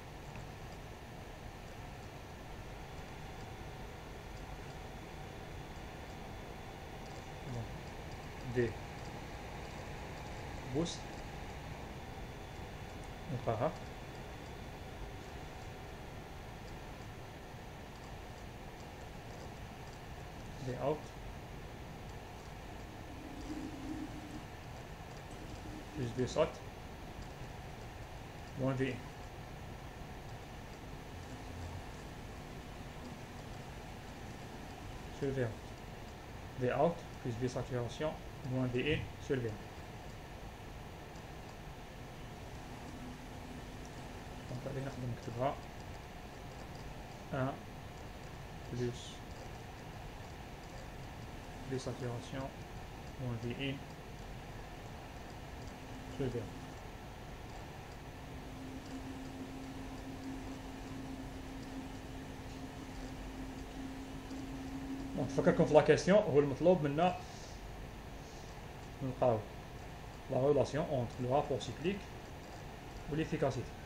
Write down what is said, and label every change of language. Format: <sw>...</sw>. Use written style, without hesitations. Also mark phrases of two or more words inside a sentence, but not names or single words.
<fr>de boost نلقاها de out plus V sat moins V in. Sur V out. V out plus V saturation moins V in sur V in. Donc allez</fr> <ar>نقدر نكتبها</ar> <fr>1 plus V saturation moins V in sur V in.</fr> <ar>دونك نفكركم في</ar> <fr>la question.</fr> <ar>هو المطلوب منا نلقاو</ar> <fr>la relation entre le rapport cyclique et l'efficacité.</fr>